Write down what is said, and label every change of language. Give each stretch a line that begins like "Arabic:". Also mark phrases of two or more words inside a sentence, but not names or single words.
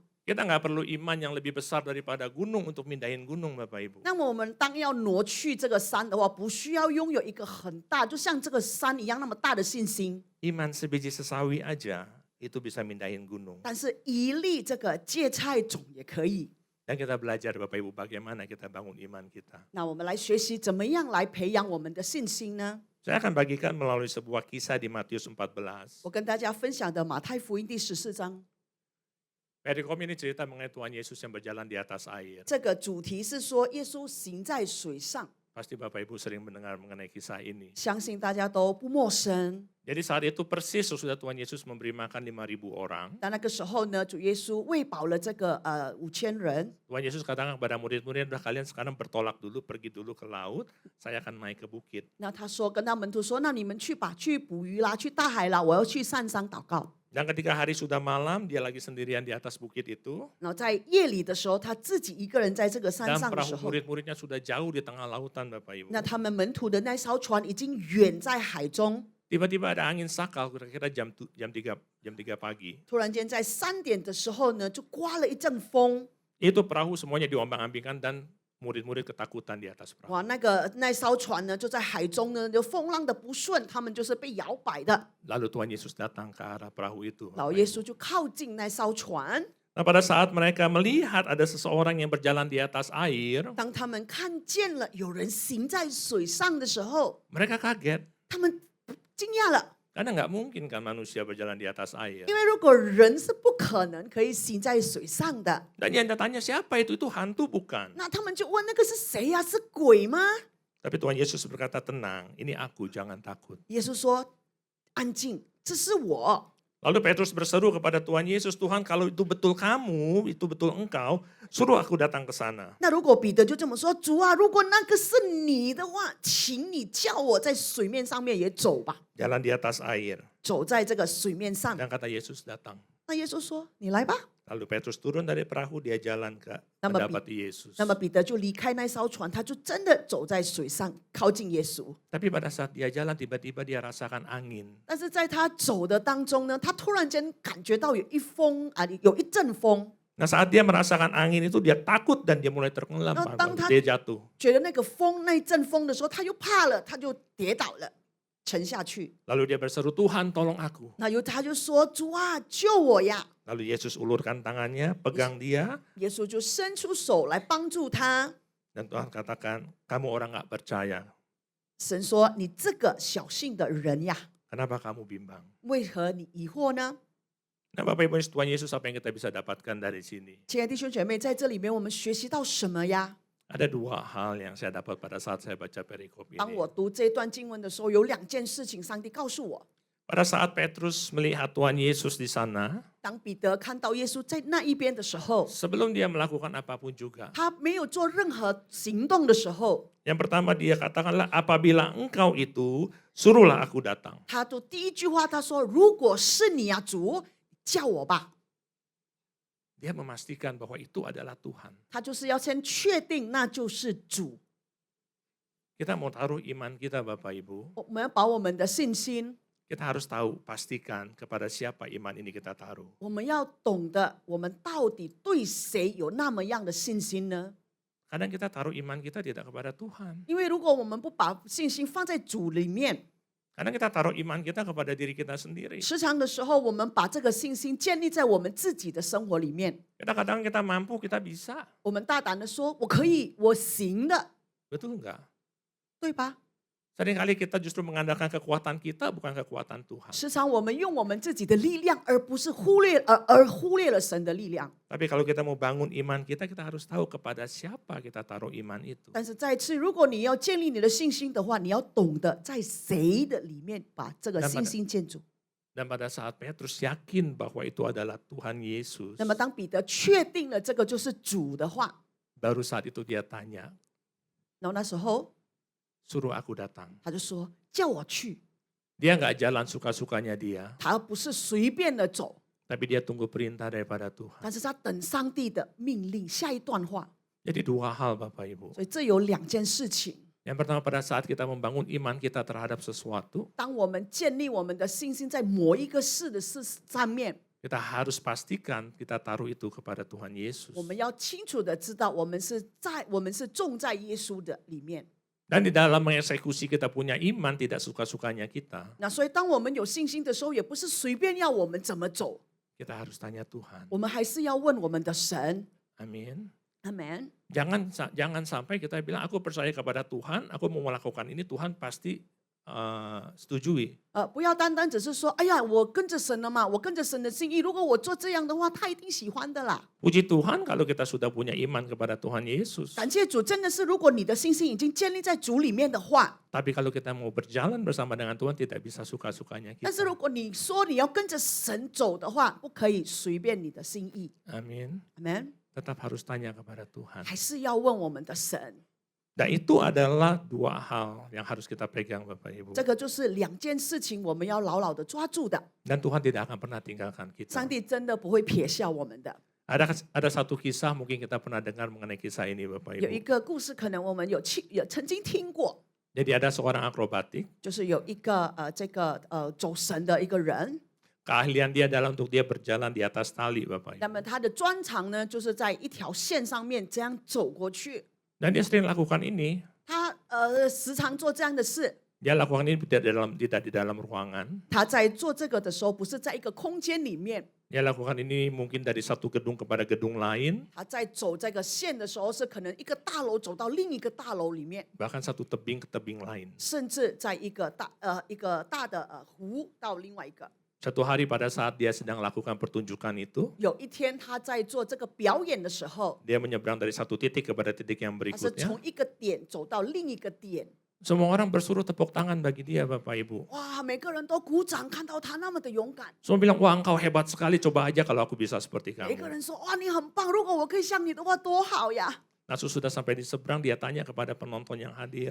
Indonesian: Kita nggak perlu iman yang lebih besar daripada gunung untuk mindahin gunung, Bapak Ibu.
Chinese: 那么我们当要挪去这个山的话，不需要拥有一个很大，就像这个山一样那么大的信心。
Indonesian: Iman sebiji sesawi aja itu bisa mindahin gunung.
Chinese: 但是，一粒这个芥菜种也可以。
Indonesian: Dan kita belajar Bapak Ibu bagaimana kita bangun iman kita.
Chinese: 那我们来学习怎么样来培养我们的信心呢？
Indonesian: Saya akan bagikan melalui sebuah kisah di Matius 14.
Chinese: 我跟大家分享的马太福音第14章，
Indonesian: Perikop ini cerita mengenai Tuhan Yesus yang berjalan di atas air.
Chinese: 这个主题是说耶稣行在水上，
Indonesian: Pasti Bapak Ibu sering mendengar mengenai kisah ini.
Chinese: 相信大家都不陌生。
Indonesian: Jadi saat itu persis sesudah Tuhan Yesus memberi makan 5.000 orang.
Chinese: 但那个时候呢，主耶稣喂饱了这个5000人，
Indonesian: Tuhan Yesus katakan kepada murid-murid, udah kalian sekarang bertolak dulu, pergi dulu ke laut, saya akan naik ke bukit.
Chinese: 那他说跟他门徒说，那你们去吧，去捕鱼啦，去大海啦，我要去山上祷告。
Indonesian: Dan ketika hari sudah malam, dia lagi sendirian di atas bukit itu.
Chinese: 然后在夜里的时候，他自己一个人在这个山
Indonesian: Dan
Chinese: 上的时
Indonesian: perahu
Chinese: 候，
Indonesian: murid-muridnya sudah jauh di tengah lautan, Bapak Ibu.
Chinese: 那他们门徒的那艘船已经远在海中。
Indonesian: Tiba-tiba ada angin sakal, kira-kira jam 3 pagi.
Chinese: 突然间在3点的时候呢，就刮了一阵风，
Indonesian: Itu perahu semuanya diombang-ambingkan dan murid-murid ketakutan di atas perahu.
Chinese: 哇，那艘船呢就在海中呢，就风浪的不顺，他们就是被摇摆的。
Indonesian: Lalu Tuhan Yesus datang ke arah perahu itu.
Chinese: 老
Indonesian: Bapak
Chinese: 耶
Indonesian: Ibu.
Chinese: 稣就靠近那艘船，
Indonesian: Nah, pada saat mereka melihat ada seseorang yang berjalan di atas air,
Chinese: 当他们看见了有人行在水上的时候，
Indonesian: mereka kaget.
Chinese: 他们惊讶了，
Indonesian: Karena nggak mungkin kan manusia berjalan di atas air.
Chinese: 因为如果人是不可能可以行在水上的，
Indonesian: Dan yang tanya siapa itu hantu bukan.
Chinese: 那他们就问那个是谁呀、是鬼吗？
Indonesian: Tapi Tuhan Yesus berkata tenang, ini aku, jangan takut.
Chinese: 耶稣说：“安静，这是我。”
Indonesian: Lalu Petrus berseru kepada Tuhan Yesus, Tuhan kalau itu betul kamu, itu betul engkau, suruh aku datang ke sana.
Chinese: 那如果彼得就这么说：“主啊，如果那个是你的话，请你叫我在水面上面也走吧，
Indonesian: Jalan di atas air.
Chinese: 走在这个水面上。
Indonesian: Dan kata Yesus datang. ”
Chinese: 那耶稣说：“你来吧。
Indonesian: Lalu Petrus turun dari perahu, dia jalan ke Nama mendapati Yesus. ”
Chinese: 那么彼得就离开那艘船，他就真的走在水上，靠近耶稣。
Indonesian: Tapi pada saat dia jalan, tiba-tiba dia rasakan angin.
Chinese: 但是在他走的当中呢，他突然间感觉到有一阵风，
Indonesian: Nah saat dia merasakan angin itu, dia takut dan dia mulai terenggelam. Oh, tang- Dia jatuh.
Chinese: 觉得那个风那一阵风的时候，他又怕了，他就跌倒了，沉下去。
Indonesian: Lalu dia berseru, Tuhan tolong aku.
Chinese: 他就说：“主啊，救我呀！”
Indonesian: Lalu Yesus ulurkan tangannya, pegang dia.
Chinese: 耶稣就伸出手来帮助他。
Indonesian: Dan Tuhan katakan, kamu orang gak percaya.
Chinese: 神说：“你这个小信的人呀，
Indonesian: Kenapa kamu bimbang?
Chinese: 为何你疑惑呢
Indonesian: Nah Bapak Ibu Tuhan Yesus, apa yang kita bisa dapatkan dari sini?？”
Chinese: 亲爱的弟兄姐妹，在这里面我们学习到什么呀？
Indonesian: Ada dua hal yang saya dapat pada saat saya baca perikop
Chinese: 当
Indonesian: ini.
Chinese: 我读这段经文的时候，有2件事情，上帝告诉我。
Indonesian: Pada saat Petrus melihat Tuhan Yesus di sana,
Chinese: 当彼得看到耶稣在那一边的时候，
Indonesian: sebelum dia melakukan apapun juga.
Chinese: 他没有做任何行动的时候，
Indonesian: Yang pertama dia katakanlah, apabila engkau itu, suruhlah aku datang.
Chinese: 他的第一句话他说：“如果是你呀，主，叫我吧。
Indonesian: Dia memastikan bahwa itu adalah Tuhan. ”
Chinese: 他就是要先确定那就是主。
Indonesian: Kita mau taruh iman kita Bapak Ibu,
Chinese: 我们要把我们的信心，
Indonesian: kita harus tahu, pastikan kepada siapa iman ini kita taruh.
Chinese: 我们要懂得我们到底对谁有那么样的信心呢？
Indonesian: Kadang kita taruh iman kita tidak kepada Tuhan.
Chinese: 因为如果我们不把信心放在主里面，
Indonesian: Kadang kita taruh iman kita kepada diri kita sendiri.
Chinese: 时常的时候，我们把这个信心建立在我们自己的生活里面。
Indonesian: Kadang kita mampu, kita bisa.
Chinese: 我们大胆的说：“我可以，我行的，
Indonesian: Betul enggak?
Chinese: 对吧
Indonesian: Seringkali kita justru mengandalkan kekuatan kita, bukan kekuatan Tuhan.？”
Chinese: 时常我们用我们自己的力量，而不是忽略了神的力量。
Indonesian: Tapi kalau kita mau bangun iman kita harus tahu kepada siapa kita taruh iman itu.
Chinese: 但是再次，如果你要建立你的信心的话，你要懂得在谁的里面把这个信心建筑。
Indonesian: Dan pada saat Petrus yakin bahwa itu adalah Tuhan Yesus,
Chinese: 那么当彼得确定了这个就是主的话，
Indonesian: baru saat itu dia tanya,
Chinese: 然后那时候
Indonesian: suruh aku datang.
Chinese: 他就说叫我去，
Indonesian: Dia nggak jalan suka-sukanya dia,
Chinese: 他不是随便的走，
Indonesian: tapi dia tunggu perintah daripada Tuhan.
Chinese: 但是他等上帝的命令。下一段话，
Indonesian: Jadi dua hal Bapak Ibu.
Chinese: 所以这有两件事情。
Indonesian: Yang pertama pada saat kita membangun iman kita terhadap sesuatu,
Chinese: 当我们建立我们的信心在某一个事的事上面，
Indonesian: kita harus pastikan kita taruh itu kepada Tuhan Yesus.
Chinese: 我们要清楚的知道，我们是种在耶稣的里面。
Indonesian: Dan di dalam mengeksekusi kita punya iman tidak suka-sukanya kita,
Chinese: 那所以当我们有信心的时候，也不是随便要我们怎么走，
Indonesian: kita harus tanya Tuhan.
Chinese: 我们还是要问我们的神。
Indonesian: Amin.
Chinese: Amen。
Indonesian: Jangan sampai kita bilang aku percaya kepada Tuhan, aku mau melakukan ini, Tuhan pasti setujui.
Chinese: 不要单单只是说，哎呀，我跟着神了嘛，我跟着神的心意，如果我做这样的话，他一定喜欢的啦。
Indonesian: Puji Tuhan kalau kita sudah punya iman kepada Tuhan Yesus.
Chinese: 感谢主，真的是，如果你的信心已经建立在主里面的话，
Indonesian: Tapi kalau kita mau berjalan bersama dengan Tuhan tidak bisa suka-sukanya
Chinese: 但是
Indonesian: kita.
Chinese: 如果你说你要跟着神走的话，不可以随便你的心意。
Indonesian: Amin.
Chinese: Amen。
Indonesian: Tetap harus tanya kepada Tuhan.
Chinese: 还是要问我们的神。
Indonesian: Dan itu adalah dua hal yang harus kita pegang Bapak Ibu.
Chinese: 这个就是两件事情，我们要牢牢的抓住的。
Indonesian: Dan Tuhan tidak akan pernah tinggalkan
Chinese: 上
Indonesian: kita.
Chinese: 帝真的不会撇下我们的。
Indonesian: Ada satu kisah mungkin kita pernah dengar mengenai kisah ini Bapak
Chinese: 有一
Indonesian: Ibu.
Chinese: 个故事，可能我们有曾经听过，
Indonesian: Jadi ada seorang akrobatik,
Chinese: 就是有一个走神的一个人，
Indonesian: keahlian dia adalah untuk dia berjalan di atas tali Bapak
Chinese: 那
Indonesian: Ibu.
Chinese: 么他的专长呢，就是在一条线上面这样走过去。
Indonesian: Dan dia sering lakukan ini.
Chinese: 他时常做这样的事。
Indonesian: Dia lakukan ini tidak di dalam ruangan.
Chinese: 他在做这个的时候，不是在一个空间里面，
Indonesian: Dia lakukan ini mungkin dari satu gedung kepada gedung lain,
Chinese: 他在走这个线的时候，是可能一个大楼走到另一个大楼里面，
Indonesian: bahkan satu tebing ke tebing lain.
Chinese: 甚至在一个大的湖到另外一个。
Indonesian: Satu hari pada saat dia sedang lakukan pertunjukan itu,
Chinese: 有一天他在做这个表演的时候，
Indonesian: dia menyeberang dari satu titik kepada titik yang
Chinese: 他是
Indonesian: berikutnya.
Chinese: 从一个点走到另一个点。
Indonesian: Semua orang bersuruh tepuk tangan bagi dia Bapak Ibu.
Chinese: 哇，每个人都鼓掌，看到他那么的勇敢。
Indonesian: Semua bilang, wah engkau hebat sekali, coba aja kalau aku bisa seperti
Chinese: 每个
Indonesian: kamu.
Chinese: 人说：“哇，你很棒！如果我可以像你的话，多好呀
Indonesian: Nah sesudah sampai di seberang, dia tanya kepada penonton yang hadir.！”